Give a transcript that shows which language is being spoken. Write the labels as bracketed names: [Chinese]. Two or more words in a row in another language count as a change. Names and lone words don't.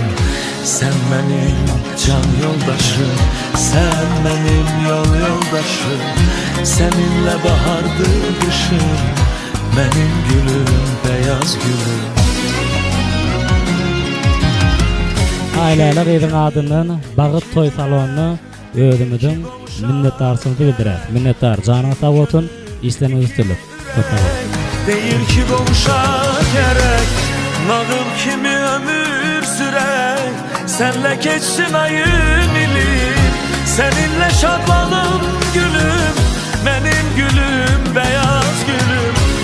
[Turkish] Sen benim can yoldaşım, sen benim yol yoldaşım. Seninle bahardı kışım, benim gülüm, beyaz gülüm. [Turkmen] Aileler edin adından Bagyt toy salonuna özümüzün minnetdarçylygyny bildirär. Minnetdar, janyňyz sag bolsun, işleriniz üstünlük. [Azerbaijani] Değil ki doğuşa gerek, nağıl kimi ömür sürek. [Turkish] Senle geçsin ayın ilim, Seninle şadlanım gülüm, benim gülüm, beyaz gülüm.